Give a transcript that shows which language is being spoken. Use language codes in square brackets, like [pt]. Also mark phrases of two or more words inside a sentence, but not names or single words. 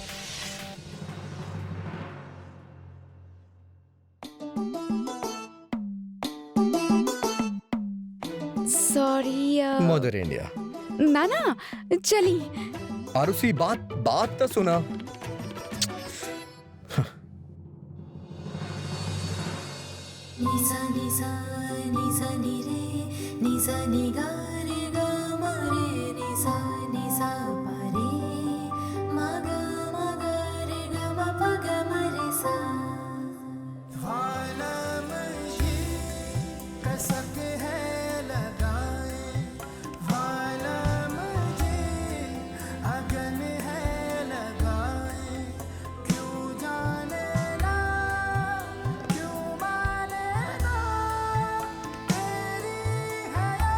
[hi] सॉरी। मदर इंडिया। ना ना, चली। आरुषि, बात तो सुना। निसा निसा निसा नि रे निसा नि गा रे गा मा रे निसा निसा पा रे मा गा रे गा मा पा गा मा रे सा। वाला मुझे कसक है लगाए, वाला मुझे अगन है लगाए, क्यों जाने ना क्यों माने ना, तेरी हया